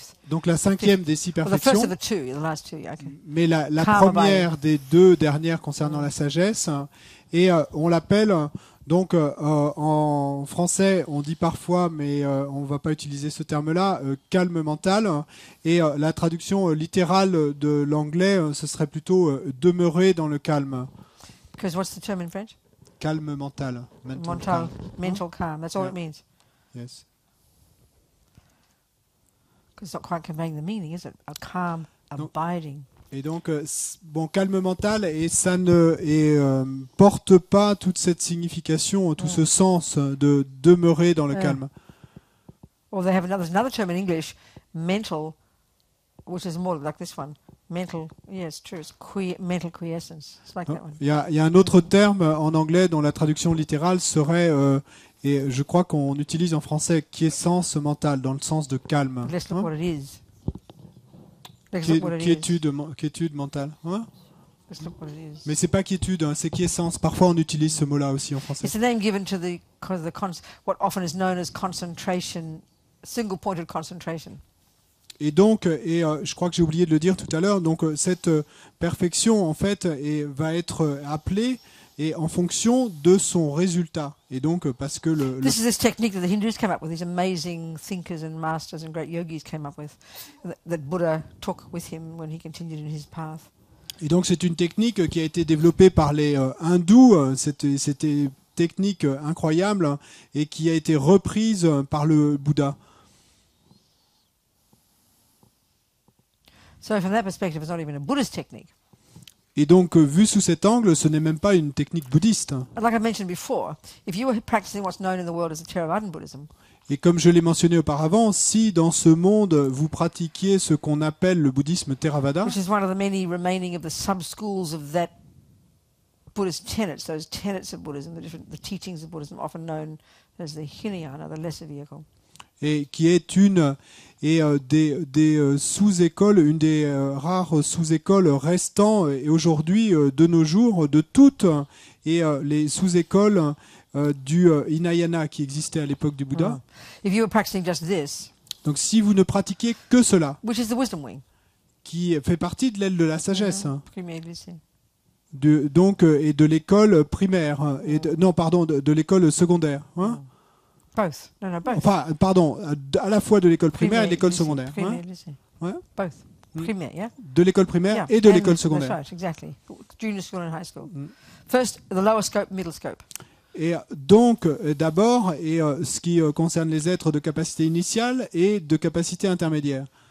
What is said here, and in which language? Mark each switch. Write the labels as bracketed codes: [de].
[fr] Donc la 5e des 6 perfections. Mais la première des 2 dernières concernant la sagesse. Et on l'appelle, donc en français on dit parfois, mais on ne va pas utiliser ce terme-là, calme mental. Et la traduction littérale de l'anglais, ce serait plutôt demeurer dans le calme. [en] Because what's the term in French? [fr] Calme mental. [en] Mental calm. That's all it means. Yes. Because it's not quite conveying the meaning, is it? A calm abiding. [fr] Et donc, calme mental, et ça ne porte pas toute cette signification, tout ce sens de demeurer dans le calme. [en] Well, there's another term in English, mental, which is more like this one. Mental, yes, true. It's mental quiescence. It's like that one. [fr] Il y a un autre terme en anglais dont la traduction littérale serait, et je crois qu'on utilise en français, quiescence mentale, dans le sens de calme. [en] Let's look what it is. [fr] Quiétude mentale. Hein? [en] Let's look what it is. [fr] Mais c'est pas quiétude, c'est quiescence. Parfois on utilise ce mot-là aussi en français. [en] It's a name given to what often is known as concentration, single-pointed concentration. [fr] Et donc, je crois que j'ai oublié de le dire tout à l'heure, donc cette perfection en fait va être appelée et en fonction de son résultat. Et donc parce que [en] This is this technique that the Hindus came up with, these amazing thinkers and masters and great yogis came up with, that Buddha took with him when he continued in his path. [fr] Et donc c'est une technique qui a été développée par les hindous, c'était technique incroyable et qui a été reprise par le Bouddha. [en] So from that perspective, it's not even a Buddhist technique. [fr] Et donc, vu sous cet angle, ce n'est même pas une technique bouddhiste. [en] Like I mentioned before, if you were practicing what's known in the world as the Theravadan Buddhism, [fr] et comme je l'ai mentionné auparavant, si dans ce monde vous pratiquiez ce qu'on appelle le bouddhisme Theravada, [en] which is one of the many remaining of the sub-schools of that Buddhist tenets, those tenets of Buddhism, the teachings of Buddhism, often known as the Hinayana, the lesser vehicle. [fr] Et qui est une des sous-écoles, une des rares sous-écoles restant et aujourd'hui de nos jours de toutes les sous-écoles du Hinayana qui existait à l'époque du Bouddha. [en] If you were practicing just this, [fr] donc si vous ne pratiquiez que cela, [en] which is the wisdom wing, [fr] qui fait partie de l'aile de la sagesse, de l'école primaire de l'école secondaire. Hein? [en] Both. No, both. [fr] Enfin, pardon, à la fois de l'école primaire et de l'école secondaire. Ouais? [en] Both. [fr] Primaire, [en] yeah? [fr] De l'école primaire et de l'école secondaire. [en] That's right, exactly. Junior school and high school. First, the lower scope, middle scope. [fr] Et donc, d'abord, ce qui concerne les êtres de capacité initiale et de capacité intermédiaire.